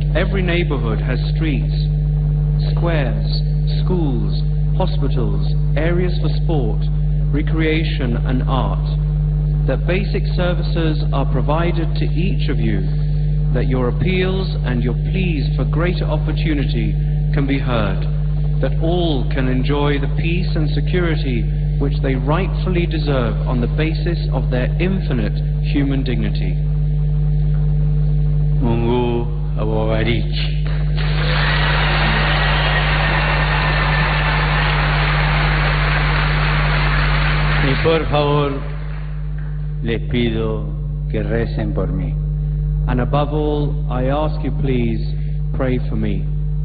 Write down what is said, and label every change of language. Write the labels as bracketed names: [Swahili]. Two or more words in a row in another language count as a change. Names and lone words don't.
[English] every neighborhood has streets, squares, schools, hospitals, areas for sport, recreation and art, that basic services are provided to each of you, that your appeals and your pleas for greater opportunity can be heard, that all can enjoy the peace and security which they rightfully deserve on the basis of their infinite human dignity. [Swahili] Mungu awabariki. [Spanish] Y por favor, les pido que recen por mí. [English] And above all, I ask you please, pray for me.